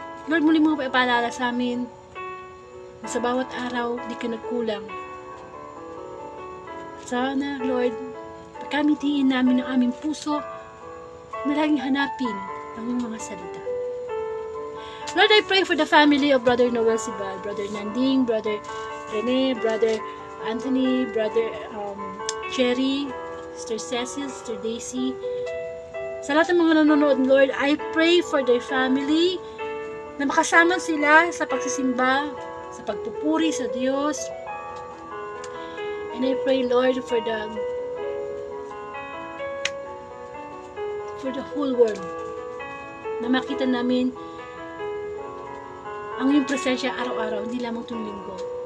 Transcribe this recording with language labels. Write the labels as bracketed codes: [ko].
[tl] Lord, muli mo ipaalala sa amin na sa bawat araw, di ka nagkulang. Sana, Lord, pagkamitiin namin ang aming puso na laging hanapin ang iyong mga salita. [en] Lord, I pray for the family of Brother Noel Sibal, Brother Nanding, Brother Rene, Brother Anthony, Brother Cherry, Sister Cecil, Sister Daisy. [tl] Sa lahat ng mga nanonood, Lord, [en] I pray for their family [tl] na makasama sila sa pagsisimba, sa pagpupuri sa Diyos. [en] And I pray, Lord, for the whole world [tl] na makita namin ang iyong presensya araw-araw, hindi lamang tuwing linggo.